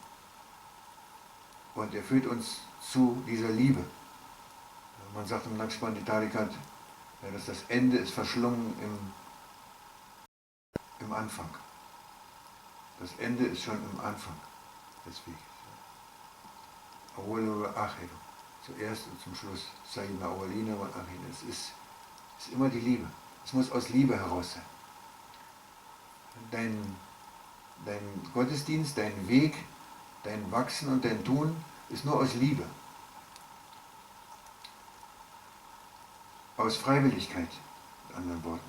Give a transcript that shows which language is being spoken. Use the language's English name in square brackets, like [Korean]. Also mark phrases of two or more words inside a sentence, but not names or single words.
[German] Und er führt uns zu dieser Liebe. Man sagt im Naqshbandi-Tariqat, ja, dass das Ende ist verschlungen im Anfang. Das Ende ist schon im Anfang des Weges. [Arabic] أول وآخر. [German] Zuerst und zum Schluss. [Arabic] سيدنا أولنا وآخرنا. [German] Es ist immer die Liebe. Es muss aus Liebe heraus sein. Dein Gottesdienst, dein Weg, dein Wachsen und dein Tun ist nur aus Liebe. Aus Freiwilligkeit, mit anderen Worten.